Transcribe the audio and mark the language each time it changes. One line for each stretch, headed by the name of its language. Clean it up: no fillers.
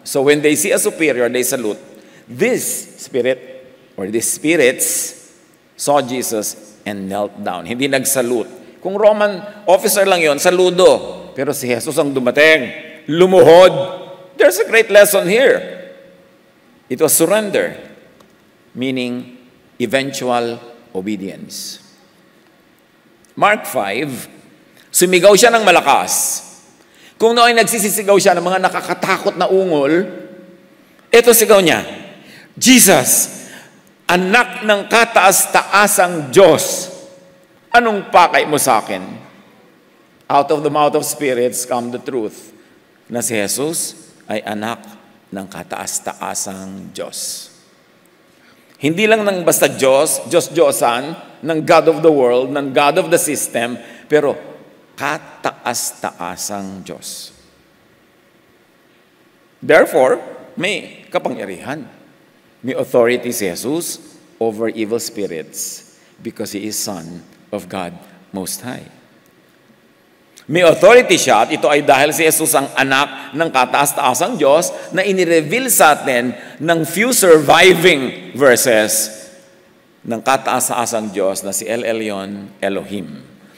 English: So when they see a superior, they salute. This spirit, or these spirits, saw Jesus and knelt down.
Filipino: Hindi nagsalute. Kung Roman officer lang yon, saludo. Pero si Jesus ang dumating, lumuhod.
English: There's a great lesson here. It was surrender, meaning eventual obedience.
Filipino: Mark 5, sumigaw siya ng malakas. Kung noon nagsisisigaw siya ng mga nakakatakot na ungol, ito sigaw niya, Jesus, anak ng kataas-taasang Diyos, anong pakay mo sa akin?
English: Out of the mouth of spirits come the truth
Filipino: na si Jesus ay anak ng kataas-taasang Diyos. Hindi lang ng basta Diyos, Diyos-Diyosan, ng
English: God of the world,
Filipino: ng
English: God of the system,
Filipino: pero kataas-taasang Diyos. Therefore, may kapangyarihan.
English: May authority si Jesus over evil spirits because He is Son of God Most High.
Filipino: May authority siya at ito ay dahil si Jesus ang anak ng kataas-taasang Diyos na inireveal sa atin ng
English: few surviving verses
Filipino: ng kataas-taasang Diyos na si El Elyon Elohim.